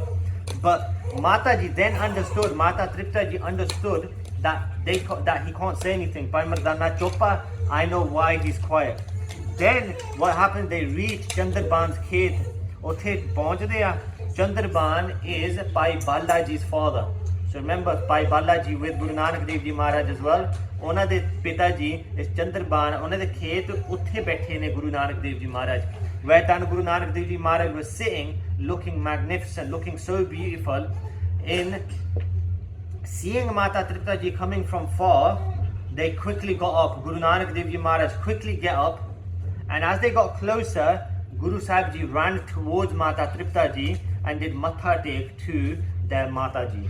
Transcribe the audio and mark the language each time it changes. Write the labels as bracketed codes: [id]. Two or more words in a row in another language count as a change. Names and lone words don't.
[en] But Mata Ji then understood, Mata Tripta Ji understood that he can't say anything. Bhai Mardana Chopa, I know why he's quiet. Then what happened? They reached Chandraban's khet. [pa] ਉੱਥੇ ਪਹੁੰਚਦੇ ਆ. [en] Chandraban is Bhai Balaji's father. So remember, Bhai Balaji with Guru Nanak Dev Ji Maharaj as well. [pa] ਉਹਨਾਂ ਦੇ ਪਿਤਾ ਜੀ is Chandraban. ਉਹਨਾਂ ਦੇ ਖੇਤ ਉੱਥੇ ਬੈਠੇ ਨੇ [en] Guru Nanak Dev Ji Maharaj. Where Guru Nanak Dev Ji Maharaj was sitting, looking magnificent, looking so beautiful, seeing Mata Tripta Ji coming from far, they quickly got up. Guru Nanak Dev Ji Maharaj quickly get up, and as they got closer, Guru Sahib Ji ran towards Mata Tripta Ji and did Matha Tek to their Mata Ji.